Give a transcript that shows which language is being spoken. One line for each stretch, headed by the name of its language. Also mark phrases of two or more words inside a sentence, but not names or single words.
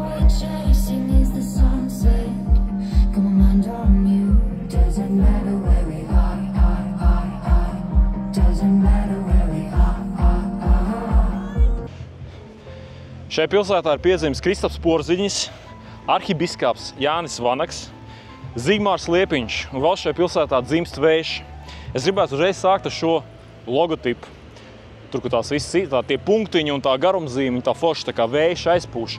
English: chasing is the sunset. Come on, mind on mute. Doesn't matter where we are. Doesn't matter where we are.
Latvian: Šai pilsētā ir piedzimis Kristaps Porziņš, arhibiskaps Jānis Vanaks, Zigmārs Liepiņš un vēl šai pilsētā dzimst vējš. Es gribētu uzreiz sākt ar šo logotipu. Tur, kur tās visi tie punktiņi un tā garumzīme, tā forša, tā kā vējš aizpūš.